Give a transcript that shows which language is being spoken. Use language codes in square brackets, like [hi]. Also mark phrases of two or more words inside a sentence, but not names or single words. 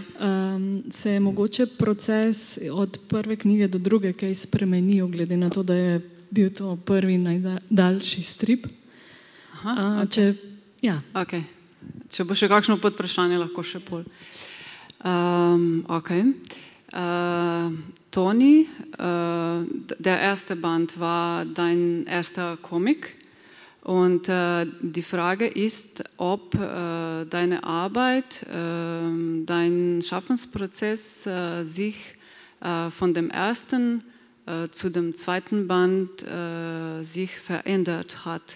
[sl] Se je mogoče proces od prve knjige do druge kaj spremenil, glede na to, da je bil to prvi najdaljši strip? Aha, okay. Če bo še kakšno podvprašanje, lahko še pol. [de] Toni, der erste Band war dein erster Comic. Und die Frage ist, ob deine Arbeit, dein Schaffensprozess sich von dem ersten zu dem zweiten Band sich verändert hat.